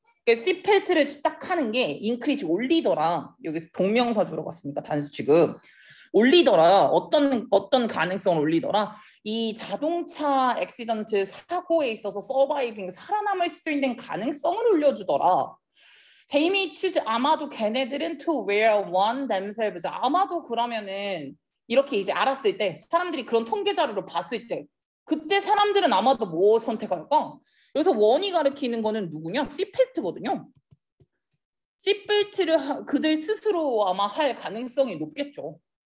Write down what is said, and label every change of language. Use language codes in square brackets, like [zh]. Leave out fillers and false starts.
[ko] 시트벨트를 딱 하는 게 인크리지 올리더라. 여기서 동명사 주로 갔으니까 단수 취급. 올리더라. 어떤 가능성을 올리더라. 이 자동차 액시던트 사고에 있어서 서바이빙 살아남을 수 있는 가능성을 올려주더라. [en] They may choose [ko] 아마도 걔네들은 [en] to wear one themselves. [ko] 아마도 그러면은 이렇게 이제 알았을 때 사람들이 그런 통계 자료를 봤을 때 그때 사람들은 아마도 뭐 선택할까? 여기서 원이 가리키는 거는 누구냐? 시트벨트거든요. 시트벨트를 그들 스스로 아마 할 가능성이 높겠죠.